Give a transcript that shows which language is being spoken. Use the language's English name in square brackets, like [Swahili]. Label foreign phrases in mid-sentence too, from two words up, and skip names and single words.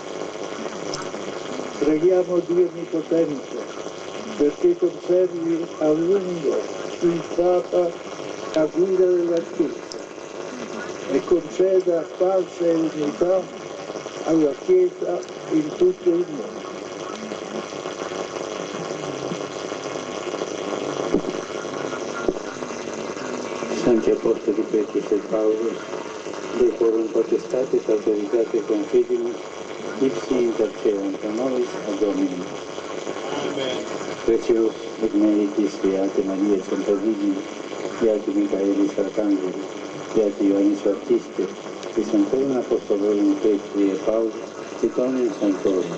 [Italian] Preghiamo Dio Onnipotente perché conservi a lungo il Papa a guida della Chiesa e conceda pace e unità alla Chiesa in tutto il mondo. [Latin] Santi Apostoli Petro e Paolo, de quorum potestatis autoritate confidimus, ipsi intercedant a nobis ad Dominum. Amen. Precibus et meritis Beate Maria Centovigili, Beati Michaelis Arcangeli, Beati Ioannis Baptiste, et Sanctorum Apostolorum Petri et Pauli, et omnium sanctorum.